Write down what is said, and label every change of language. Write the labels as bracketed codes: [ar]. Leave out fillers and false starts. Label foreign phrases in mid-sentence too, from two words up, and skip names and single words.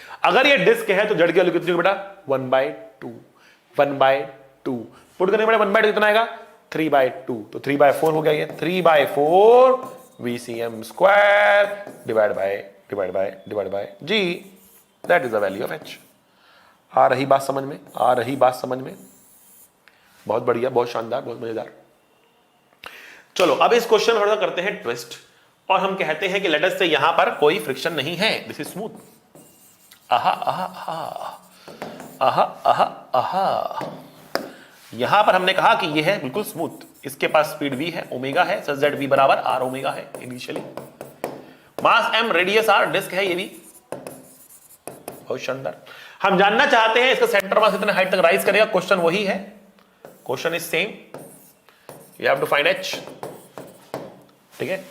[hi] अगर ये डिस्क है तो z की वैल्यू कितनी होगी बेटा, 1/2, 1/2 पुट करने बेटा 1/2 कितना आएगा, 3/2, तो 3/4 हो गया ये, 3/4 [en] VCM square divide by g, that is the value of h. [hi] आ रही बात समझ में, आ रही बात समझ में, बहुत बढ़िया, बहुत शानदार, बहुत मजेदार। चलो अब इस क्वेश्चन थोड़ा सा करते हैं ट्विस्ट, और हम कहते हैं कि [en] let us say [hi] यहां पर कोई फ्रिक्शन नहीं है, [en] this is smooth. आहा आहा आहा आहा आहा आहा, [hi] यहां पर हमने कहा कि यह है बिल्कुल स्मूथ, इसके पास स्पीड v है, ओमेगा है, [en] such that [hi] v बराबर r ओमेगा है इनिशियली, मास m, रेडियस r, डिस्क है ये भी, बहुत शानदार। हम जानना चाहते हैं इसका [en] center mass [hi] कितने हाइट तक राइज करेगा, क्वेश्चन वही है, [en] question is same, you have to find h, [hi] ठीक है।